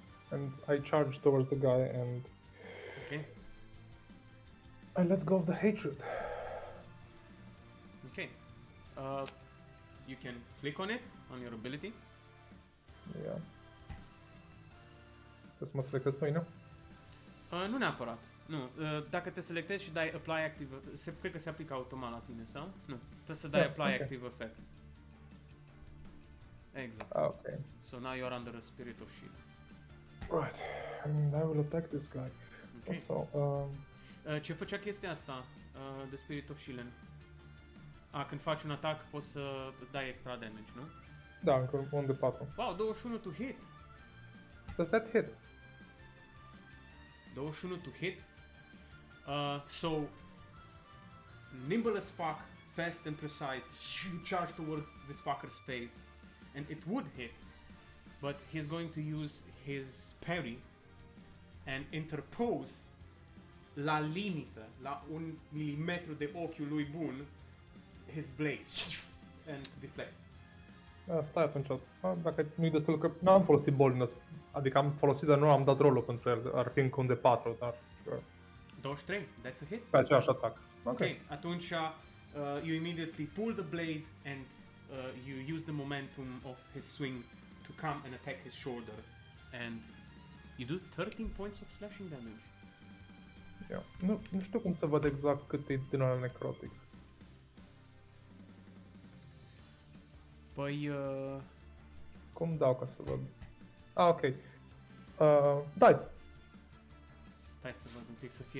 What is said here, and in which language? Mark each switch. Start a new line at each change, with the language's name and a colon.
English: And I charge towards the guy and Okay. I let go of the hatred. Okay. You can click on it, on your ability. Yeah.
Romanian: Trebuie să mă selectez pe mine? Nu neapărat. Nu. Dacă te selectezi și dai apply active, cred că se aplică automat la tine, sau? Nu. Trebuie să dai apply active effect. Exact.
English: Okay. So now you are under a spirit of shield. Right. And I will attack this guy. Okay. So,
Romanian: Ce făcea chestia asta de Spirit of Shield? Când faci un atac poți să dai extra damage, nu? da, încă un de 4.
English: Wow, 21 to hit! Does that hit? 21 to hit. So, nimble as fuck, fast and precise, you charge towards this fucker's face, and it would hit, but he's going to use his parry and interpose
Romanian: la limită, la 1 milimetru de ochiul lui bun,
English: his blade and deflects.
Romanian: Stai atunci. Dacă nu-i destul că n-am folosit boldness, adică am folosit, dar nu am dat rolul pentru el, ar fi încă un de 4, dar...
English: 23, that's a hit.
Romanian: Pe același atac.
English: Okay,
Romanian: atunci
English: you immediately pull the blade and you use the momentum of his swing to come and attack his shoulder, and you do 13 points of slashing damage. Yeah.
Romanian: Nu știu cum să văd exact cât e din ăla necrotic. Păi... Cum dau ca să văd? Ok. Dai. Stai să văd un pic să fie